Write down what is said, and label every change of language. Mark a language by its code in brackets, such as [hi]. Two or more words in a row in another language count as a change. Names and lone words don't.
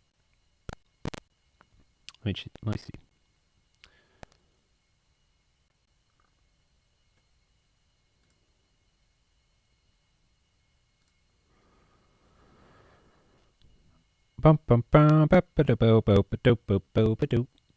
[en] Let me see. Bum bum bum ba ba da bo bo ba do bo bo ba do.